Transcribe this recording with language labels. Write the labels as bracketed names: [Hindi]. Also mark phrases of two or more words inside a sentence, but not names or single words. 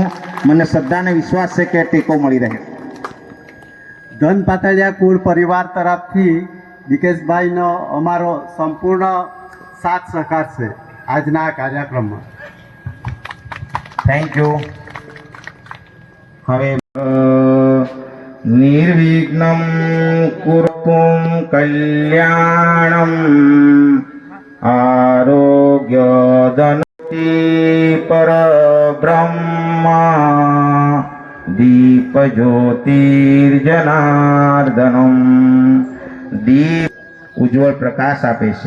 [Gujarati] મને શ્રદ્ધા અને વિશ્વાસ છે કે ટેકો મળી રહે। ધન પાતળિયા કુળ પરિવાર તરફથી દિકેશભાઈનો અમારો સંપૂર્ણ સાથ સહકાર છે આજના આ કાર્યક્રમમાં। [English] Thank you. [Gujarati] હવે [Sanskrit] निर्विघ्नं कुरुतं कल्याणं आरोग्यधनति परब्रह्मा दीपज्योतिर्जनार्दनं [Gujarati] દીપ ઉજ્જ્વળ પ્રકાશ આપે છે।